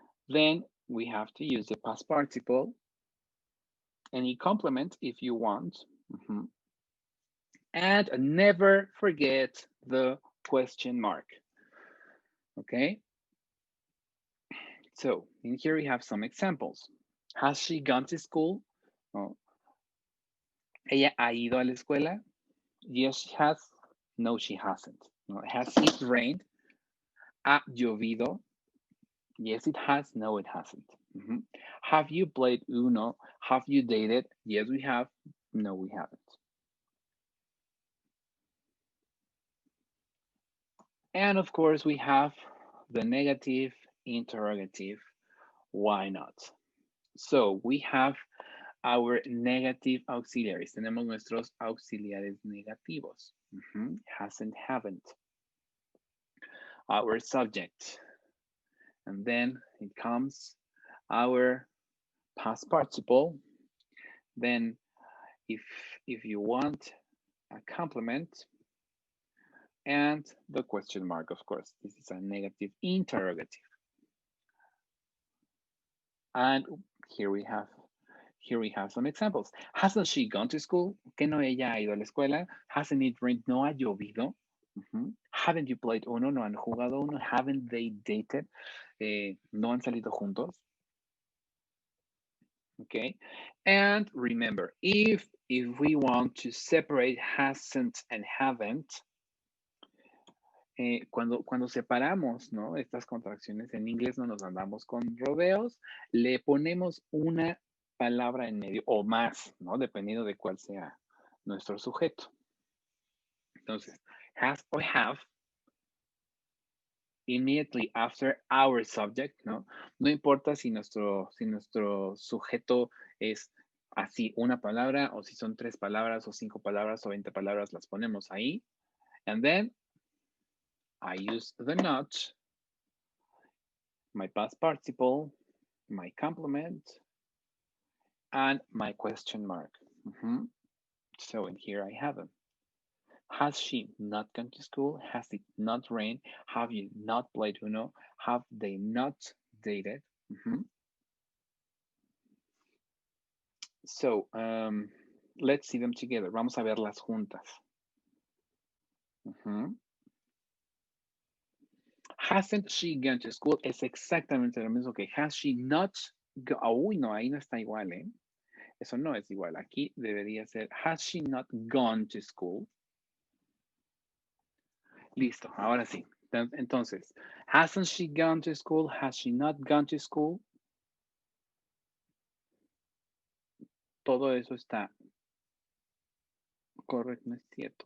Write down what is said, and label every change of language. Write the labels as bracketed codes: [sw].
[en] Then we have to use the past participle. Any complement if you want. And never forget the question mark. Okay? So in here we have some examples. Has she gone to school? [es] Oh, ¿ella ha ido a la escuela? [en] Yes, she has. No, she hasn't. No, has it rained? [es] ¿Ha llovido? [en] Yes, it has. No, it hasn't. Have you played Uno? Have you dated? Yes, we have. No, we haven't. And of course, we have the negative interrogative. Why not? So we have our negative auxiliaries. [es] Tenemos nuestros auxiliares negativos. [en] Hasn't, haven't. Our subject. And then it comes our past participle. Then if you want a complement, and the question mark, of course. This is a negative interrogative. And here we have some examples. Hasn't she gone to school? [es] ¿Que no ella ha ido a la escuela? [en] Hasn't it rained? [es] No ha llovido. [en] Haven't you played Uno? [es] No han jugado Uno. [en] Haven't they dated? [es] No han salido juntos. [en] Okay. And remember, if we want to separate hasn't and haven't, [es] cuando separamos, ¿no? Estas contracciones en inglés no nos andamos con rodeos, le ponemos una palabra en medio o más, ¿no? Dependiendo de cuál sea nuestro sujeto. Entonces, has or have immediately after our subject, ¿no? No importa si nuestro sujeto es así una palabra o si son 3 palabras o 5 palabras o 20 palabras, las ponemos ahí. [en] And then I use the not, my past participle, my complement, and my question mark. So in here I have them. Has she not gone to school? Has it not rained? Have you not played Uno? Have they not dated? So let's see them together. [es] Vamos a verlas juntas. [en] Hasn't she gone to school? [es] Es exactamente lo mismo que has she not. Uy, no, ahí no está igual, ¿eh? Eso no es igual. Aquí debería ser, [en] has she not gone to school? [es] Listo, ahora sí. [en] Entonces, hasn't she gone to school? Has she not gone to school? [es] Todo eso está correcto, no es cierto.